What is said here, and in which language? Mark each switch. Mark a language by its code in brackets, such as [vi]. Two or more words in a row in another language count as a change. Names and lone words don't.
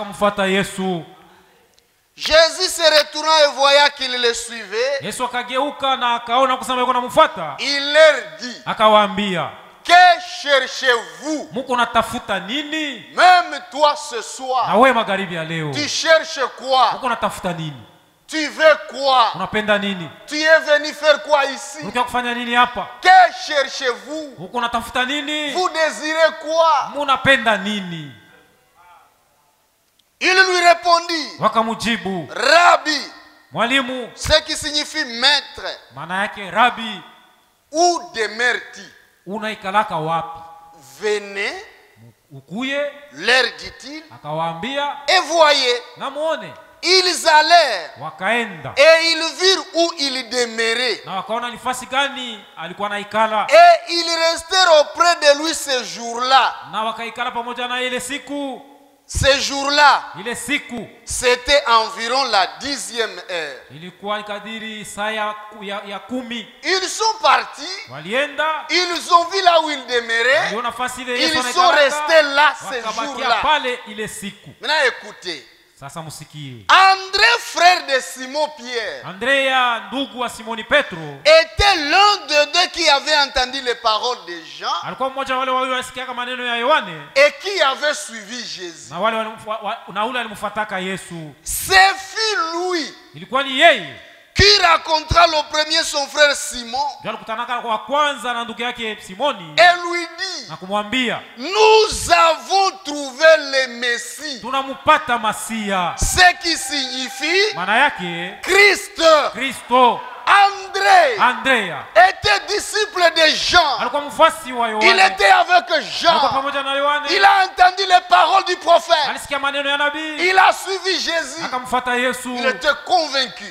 [fr] Jésus se retourna et voyant qu'il les suivait, il leur dit: que cherchez-vous? Même toi ce soir, tu cherches quoi? Tu veux quoi? [sw] Unapenda nini? [fr] Tu es venu faire quoi ici? [sw] Unataka kufanya nini hapa? [fr] Que cherchez-vous? [sw] Uko unatafuta nini? [fr] Vous désirez quoi? [sw] Munapenda nini? [fr] Il lui répondit. [sw] Wakamujibu. [fr] Rabbi. [sw] Mwalimu. [fr] Ce qui signifie maître. [sw] Maana yake Rabbi. [fr] Où demeures-tu? [sw] Unaikalaka wapi? [fr] Venez. [sw] Ukuye. [fr] Leur dit-il. [sw] Akawaambia. [fr] Et voyez. [sw] Na muone. [fr] Ils allèrent. [sw] Wakaenda. [fr] Et ils virent où il demeurait. [sw] Na wakaona nafasi gani alikuwa naikala. [fr] Et ils restèrent auprès de lui ce jour-là. [sw] Na wakaikala pamoja na ile siku. [fr] Ce jour-là, [sw] ile siku, [fr] c'était environ la 10e heure. [sw] Ilikuwa kadiri saa ya 10. [fr] Ils sont partis. [sw] Walienda. [fr] Ils ont vu là où il demeurait. Ils sont restés là ce jour-là. Maintenant écoutez. [sw] Sasa musikie. [fr] André, frère de Simon Pierre, [sw] Andrea, ndugu wa Simoni Petro, [fr] était l'un de deux qui avait entendu les paroles de Jean. [sw] Alikuwa mmoja wale wawili wasikia maneno ya Yohane. [fr] Et qui avait suivi Jésus. [sw] Na wale na ule alimfuataka Yesu. [fr] C'est lui. [sw] Ilikuwa ni yeye. [fr] Qui rencontra le premier son frère Simon. Et lui dit. [sw] Na kumwambia, [fr] nous avons trouvé le Messie. [sw] Tunamupata Masia. [fr] Ce qui signifie [sw] maana yake [fr] Christ. [sw] Kristo. [fr] Andrea était disciple de Jean. Il était avec Jean. Il a entendu les paroles du prophète. Il a suivi Jésus. Il était convaincu.